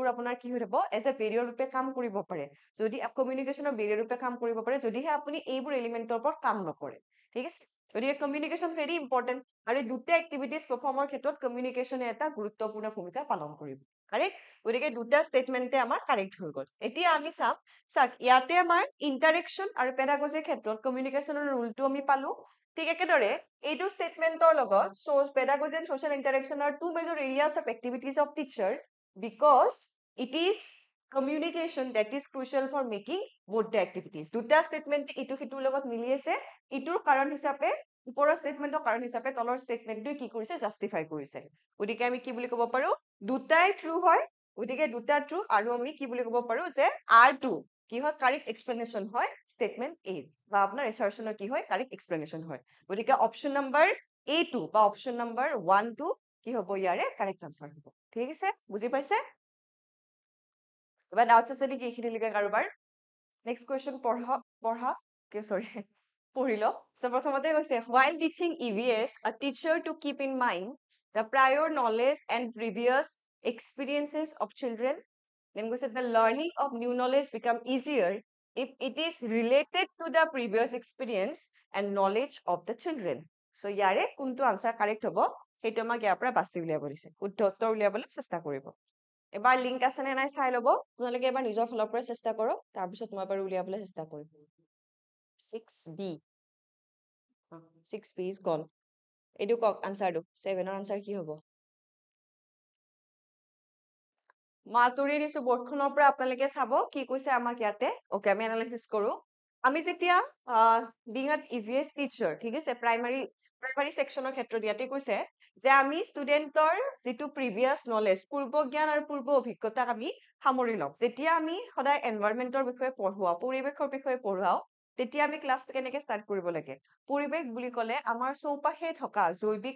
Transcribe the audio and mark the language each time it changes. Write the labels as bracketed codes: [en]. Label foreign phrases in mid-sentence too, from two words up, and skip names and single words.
[as] আপোনাৰ কি হৈ যাব [en] as a barrier [as] ৰূপে কাম কৰিব পাৰে যদি কমিউনিকেশনৰ বেৰিয়াৰ ৰূপে কাম কৰিব পাৰে যদিহে আপুনি এইবোৰ এলিমেন্টৰ ওপৰত কাম নকৰে ঠিক আছে গতিকে [en] communication very important [as] আৰু দুটা [en] activities perform [as] ক্ষেত্ৰত কমিউনিকেশনে এটা গুৰুত্বপূৰ্ণ ভূমিকা পালন কৰিব কাৰেক্ট গতিকে দুটা ষ্টেটমেন্টে আমাৰ কাৰেক্ট হৈ গ'ল এতিয়া আমি চাওক ইয়াতে আমাৰ ইন্টাৰেকশন আৰু পেডাগজিৰ ক্ষেত্ৰত কমিউনিকেশনৰ ৰুলটো আমি পালো ঠিক একেদৰে এইটো ষ্টেটমেন্টৰ লগত [en] source pedagogy and social interaction are two major areas of activities of teacher because it is communication that is crucial for making both the activities [as] দুটা ষ্টেটমেন্ট ইটো সিটোৰ লগত মিলি আছে ইটোৰ কাৰণ হিচাপে ওপৰৰ ষ্টেটমেন্টৰ কাৰণ হিচাপে তলৰ ষ্টেটমেন্টটোৱে কি কৰিছে জাস্টিফাই কৰিছে গতিকে আমি কি বুলি ক'ব পাৰো দুটাই ট্ৰু হয় গতিকে দুটা ট্ৰু আৰু আমি কি বুলি ক'ব পাৰো যে R2 কি হয় [en] correct explanation [as] হয় [en] statement A [as] বা আপোনাৰ এছাৰশনৰ কি হয় [en] correct explanation [as] হয় গতিকে [en] option number A2 [as] বা [en] option number 1 2 [as] কি হ'ব ইয়াৰে [en] correct answer [as] হ'ব ঠিক আছে বুজি পাইছে এবাৰ ডাউটছ আছে নেকি এইখিনিলৈকে কাৰোবাৰ [en] next question [as] পঢ়া সৰি পঢ়ি ল সো প্ৰথমতে কৈছে [en] while teaching EVS a teacher to keep in mind the prior knowledge and previous experiences of children then goes the learning of new knowledge become easier if it is related to the previous experience and knowledge of the children so [as] ইয়াৰে কোনটো [en] answer correct [as] হ'ব হেতু আমাক ইয়াৰ পৰা বাছি উলিয়াব দিছে শুদ্ধ উত্তৰ উলিয়াবলৈ চেষ্টা কৰিব এবাৰ লিংক আছে নে নাই চাই লব আপোনালোকে এবাৰ নিজৰ ফালৰ পৰা চেষ্টা কৰক তাৰ পিছত মই এবাৰ উলিয়াবলৈ চেষ্টা কৰিম [en] 6b 6b is gone [as] এইটো কক আনসাৰটো 7 ৰ আনসাৰ কি হ'ব মাতুৰি দিছো বৰ্ডখনৰ পৰা আপোনালোকে চাব কি কৈছে আমাক ইয়াতে ওকে আমি এনালাইসিস কৰো আমি যেতিয়া [en] being an EVS teacher [as] ঠিক আছে [en] primary section [as] ক্ষেত্ৰত ইয়াতে কৈছে যে আমি ষ্টুডেন্টৰ যেটো [en] previous knowledge [as] পূৰ্ব জ্ঞান আৰু পূৰ্ব অভিজ্ঞতাক আমি সামৰি লম যেতিয়া আমি সদায় এনভায়ৰনমেন্টৰ বিষয়ে পঢ়ুৱা পৰিবেশৰ বিষয়ে পঢ়ুৱাও তেতিয়া আমি ক্লাছটো কেনেকৈ ষ্টাৰ্ট কৰিব লাগে পৰিবেশ বুলি ক'লে আমাৰ চৌপাশে থকা জৈৱিক